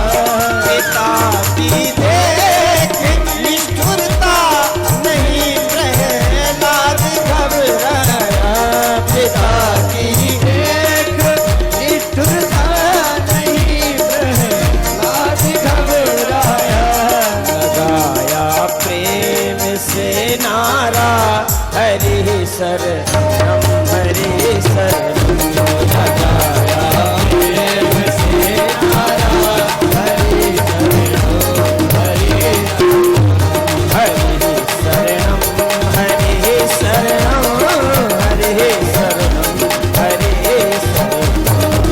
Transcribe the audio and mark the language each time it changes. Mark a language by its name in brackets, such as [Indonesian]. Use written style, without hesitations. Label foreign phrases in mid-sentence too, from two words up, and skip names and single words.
[Hindi] पिता की देख निष्ठुरता नहीं प्रहलाद घबराया। पिता की देख निष्ठुरता से नारा [Sanskrit] हरे शरणम हरे शरणम। [Hindi] लगाया प्रेम से नारा [Sanskrit] हरे शरणम हरे शरणम। हरे शरणम हरे शरणम हरे शरणम हरे शरणम।